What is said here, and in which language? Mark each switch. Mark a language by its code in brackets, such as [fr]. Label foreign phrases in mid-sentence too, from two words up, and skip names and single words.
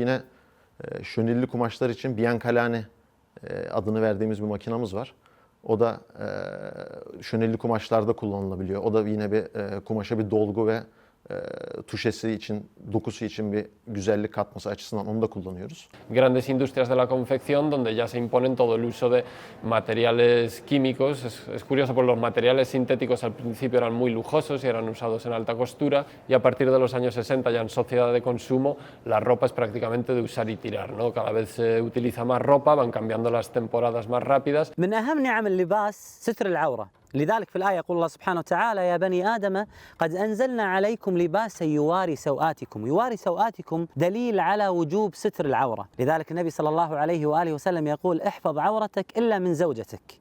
[tr] Yine şönilli kumaşlar için Biancalane adını verdiğimiz bir makinamız var. O da şönelli kumaşlarda kullanılabiliyor. O da yine bir kumaşa bir dolgu ve tuşesi için, dokusu için bir güzellik katması açısından onu da kullanıyoruz. [es] Grandes industrias de la confección donde ya se imponen todo el uso de materiales químicos. Es curioso porque los materiales sintéticos al principio eran muy lujosos y eran usados en alta costura, y a partir de los años 60 ya en sociedad de consumo la ropa es prácticamente de usar y tirar, ¿no? Cada vez se utiliza más ropa, van cambiando las temporadas más rápidas. [ar] من أهم نعم اللباس ستر العورة. لذلك في الآية يقول الله سبحانه وتعالى: يا بني آدم قد أنزلنا عليكم لباسا يواري سوآتكم. يواري سوآتكم دليل على وجوب ستر العورة. لذلك النبي صلى الله عليه وآله وسلم يقول: احفظ عورتك إلا من زوجتك.